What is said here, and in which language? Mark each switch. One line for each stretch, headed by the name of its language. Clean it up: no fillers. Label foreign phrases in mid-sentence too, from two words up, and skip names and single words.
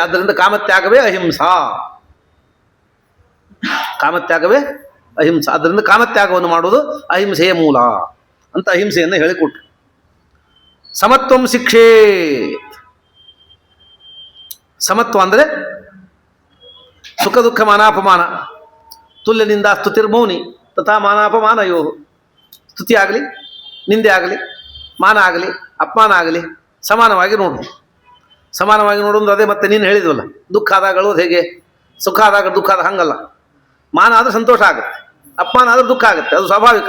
Kannada: ಆದ್ದರಿಂದ ಕಾಮತ್ಯಾಗವೇ ಅಹಿಂಸಾ. ಕಾಮತ್ಯಾಗವೇ ಅಹಿಂಸಾ. ಆದ್ದರಿಂದ ಕಾಮತ್ಯಾಗವನ್ನು ಮಾಡೋದು ಅಹಿಂಸೆಯ ಮೂಲ ಅಂತ ಅಹಿಂಸೆಯನ್ನು ಹೇಳಿಕೊಟ್ರು.
Sanskrit: ಸಮತ್ವಂ ಶಿಕ್ಷೇತ್.
Kannada: ಸಮತ್ವ ಅಂದರೆ ಸುಖ ದುಃಖ ಮಾನಾಪಮಾನ.
Sanskrit: ತುಲ್ಯನಿಂದ ಸ್ತುತಿರ್ಮೌನಿ ತಥಾ ಮಾನಾಪಮಾನಯೋ.
Kannada: ಸ್ತುತಿ ಆಗಲಿ, ನಿಂದೆ ಆಗಲಿ, ಮಾನ ಆಗಲಿ, ಅಪಮಾನ ಆಗಲಿ ಸಮಾನವಾಗಿ ನೋಡು. ಸಮಾನವಾಗಿ ನೋಡು ಅಂದ್ರೆ ಅದೇ ಮತ್ತೆ ನೀನು ಹೇಳಿದ್ವಲ್ಲ, ದುಃಖ ಆದಾಗಳು ಹೇಗೆ, ಸುಖ ಆದಾಗ ದುಃಖ ಆದ ಹಂಗಲ್ಲ. ಮಾನ ಆದರೆ ಸಂತೋಷ ಆಗುತ್ತೆ, ಅಪಮಾನ ಆದರೆ ದುಃಖ ಆಗುತ್ತೆ, ಅದು ಸ್ವಾಭಾವಿಕ.